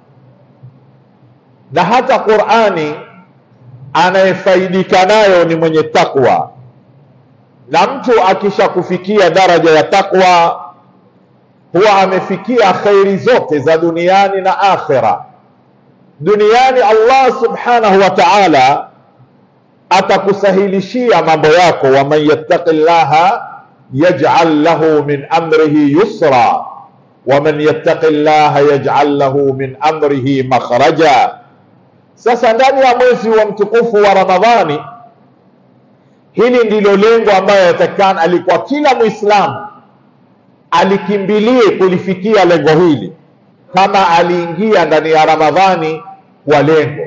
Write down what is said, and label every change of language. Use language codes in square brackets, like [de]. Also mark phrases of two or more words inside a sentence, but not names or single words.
[sw] Na hata Qur'ani anayefaidika nayo ni mwenye taqwa, na mtu akisha kufikia daraja ya taqwa huwa amefikia khairi zote za duniani na akhira. Duniani Allah [ar] سبحانه وتعالى [sw] atakusahilishia mambo yako, [ar] ومن يتق الله يجعل له من أمره يسرا ومن يتق الله يجعل له من أمره مخرجا. [sw] Sasa ndani ya mwezi wa mtukufu wa Ramadhani, hili ndilo lengo ambayo yatakana alikuwa kila Muislamu alikimbilie kulifikia lengo hili, kama aliingia ndani ya Ramadhani kwa lengo.